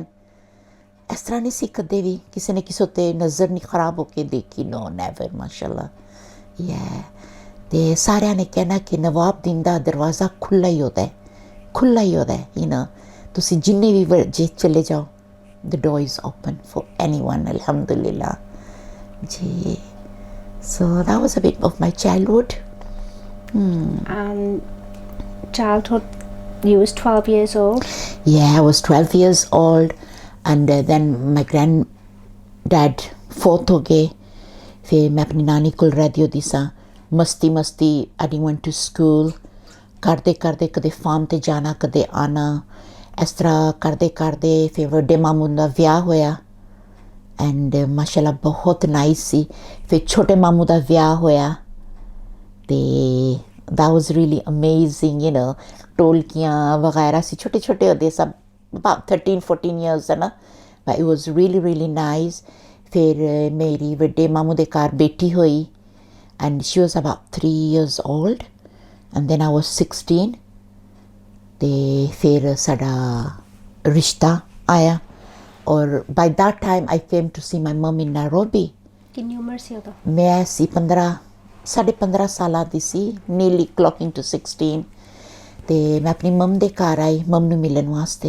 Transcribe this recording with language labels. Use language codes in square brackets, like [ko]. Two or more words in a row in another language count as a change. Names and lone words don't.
[pa] ਇਸ ਤਰ੍ਹਾਂ ਨਹੀਂ ਸੀ ਕਦੇ ਵੀ ਕਿਸੇ ਨੇ ਕਿਸੇ ਉੱਤੇ ਨਜ਼ਰ ਨਹੀਂ ਖਰਾਬ ਹੋ ਕੇ ਦੇਖੀ। [en] no never ਮਾਸ਼ਾਅੱਲਾ। [pa] ਤੇ ਸਾਰਿਆਂ ਨੇ ਕਹਿਣਾ ਕਿ ਨਵਾਬਦੀਨ ਦਾ ਦਰਵਾਜ਼ਾ ਖੁੱਲ੍ਹਾ ਹੀ ਹੁੰਦਾ ਹੈ। ਤੁਸੀਂ ਜਿੰਨੇ ਵੀ ਵਜੇ ਚਲੇ ਜਾਓ, [en] the door is open for anyone, alhamdulillah ji. So that was a bit of my childhood. Childhood, you was 12 years old? Yeah, I was 12 years old, and then my granddad fourth [pa] ਹੋ ਗਏ। ਫਿਰ ਮੈਂ ਆਪਣੀ ਨਾਨੀ ਕੋਲ ਰਹਿੰਦੀ ਹੁੰਦੀ ਸਾਂ। ਮਸਤੀ [en] I didn't went to school, [pa] ਕਰਦੇ ਕਦੇ ਫਾਰਮ 'ਤੇ ਜਾਣਾ, ਕਦੇ ਆਉਣਾ। ਇਸ ਤਰ੍ਹਾਂ ਕਰਦੇ ਫਿਰ ਵੱਡੇ ਮਾਮੂ ਦਾ ਵਿਆਹ ਹੋਇਆ, ਐਂਡ ਮਾਸ਼ਾਅੱਲਾ ਬਹੁਤ ਨਾਈਸ ਸੀ। ਫਿਰ ਛੋਟੇ ਮਾਮੂ ਦਾ ਵਿਆਹ ਹੋਇਆ, ਤੇ [en] that was really amazing, [pa] ਢੋਲਕੀਆਂ ਵਗੈਰਾ ਸੀ, ਛੋਟੇ ਹੁੰਦੇ ਸਭ, [en] about 13-14 years [pa] ਹੈ ਨਾ, [en] but it was really really nice. [pa] ਫਿਰ ਮੇਰੀ ਵੱਡੇ ਮਾਮੂ ਦੇ ਘਰ ਬੇਟੀ ਹੋਈ, [en] and she was about 3 years old, and then I was 16. [pa] ਤੇ ਫਿਰ ਸਾਡਾ ਰਿਸ਼ਤਾ ਆਇਆ, ਔਰ [en] by that time I came to see my mum in Nairobi. [pa] ਕਿੰਨੀ ਉਮਰ ਸੀ ਉਦੋਂ? ਮੈਂ ਸੀ 15 ਸਾਲਾਂ ਦੀ ਸੀ, [en] nearly clocking to [pa] 16। ਤੇ ਮੈਂ ਆਪਣੀ ਮਮ ਦੇ ਘਰ ਆਈ, ਮਮ ਨੂੰ ਮਿਲਣ ਵਾਸਤੇ।